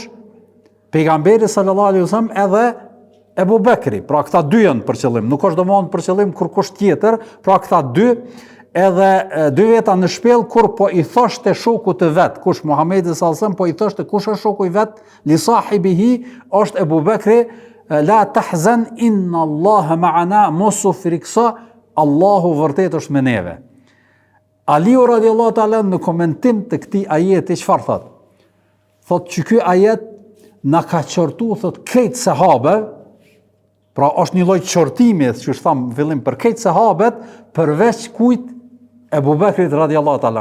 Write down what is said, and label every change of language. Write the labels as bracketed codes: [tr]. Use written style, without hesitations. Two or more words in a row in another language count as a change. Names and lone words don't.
[sq] Pejgamberi [ar] صلى الله عليه وسلم [sq] edhe Ebu Bekri, pra këta dy janë për qëllim, nuk është domosdoshmë për qëllim kur kush tjetër, pra këta dy, edhe dy veta në shpellë kur po i thoshte shokut të vet, kush Muhamedi [ar] صلى الله عليه وسلم [sq] po i thoshte kush është shoku i vet, [ar] لصاحبه [sq] është Ebu Bekri, [ar] لا تحزن إن الله معنا, [sq] mos u frikso, Allahu vërtet është me neve. Aliu [ar] رضي الله تعالى [sq] në komentim të këtij ajeti çfarë thot? Thot që ky ajet na ka qortu, thot krejt sahabe. Pra është një lloj qortimi, që është thamë fillim për këtë sahabët, përveç kujt Ebu Bekrit [ar] رضي الله تعالى.